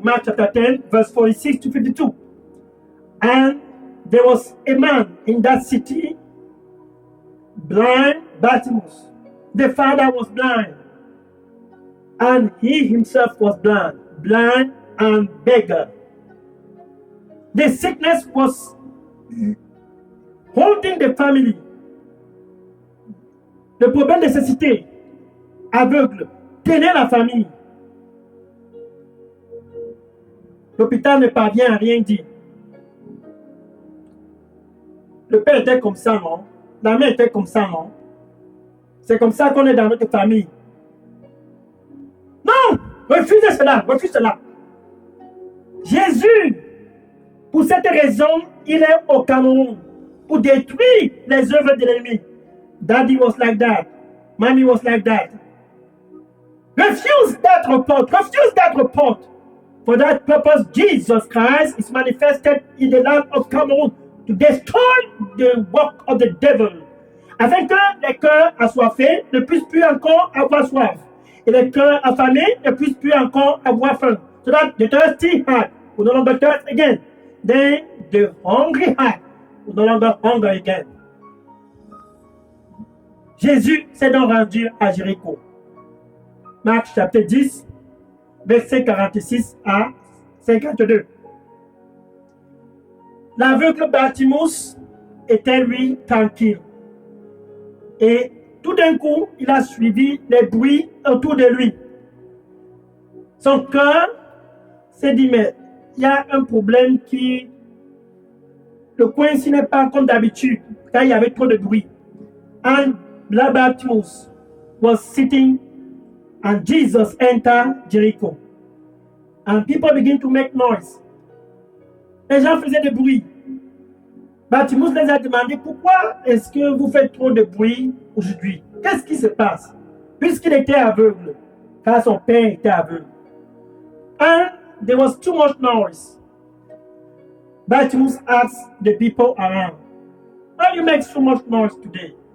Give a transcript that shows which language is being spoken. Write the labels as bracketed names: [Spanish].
[English] Mark chapter 10, verse 46 to 52. And there was a man in that city, blind Bartimaeus. The father was blind, and he himself was blind and beggar. The sickness was holding the family. [French] Le problème de cécité, aveugle, tenait la famille. L'hôpital ne parvient à rien dire. Le père était comme ça, non? La mère était comme ça, non? C'est comme ça qu'on est dans notre famille. Non! Refusez cela, refuse cela. Jésus, pour cette raison, il est au Cameroun pour détruire les œuvres de l'ennemi. [English] Daddy was like that. Mommy was like that. Refuse that report. Refuse that report. For that purpose, Jesus Christ is manifested in the land of Cameroon to destroy the work of the devil. [French] Afin que les cœurs assoiffés ne puissent plus encore avoir soif. Et les cœurs affamés ne puissent plus encore avoir faim. [English] So that the thirsty heart will no longer thirst again. Then the hungry heart will no longer hunger again. [French] Jésus s'est donc rendu à Jéricho. Marc chapitre 10, verset 46 à 52. L'aveugle Bartimaeus était lui tranquille. Et tout d'un coup, il a suivi les bruits autour de lui. Son cœur s'est dit, mais il y a un problème qui... Le coin ici n'est pas comme d'habitude, car il y avait trop de bruit. [English] And Bartimaeus was sitting and Jesus entered Jericho. And people began to make noise. [French] Les gens faisaient du bruit. Bartimaeus les a demandé, pourquoi est-ce que vous faites trop de bruit aujourd'hui? Qu'est-ce qui se passe? Puisqu'il était aveugle, car son père était aveugle. [English] And there was too much noise. Bartimaeus asked the people around, why do you make so much noise today?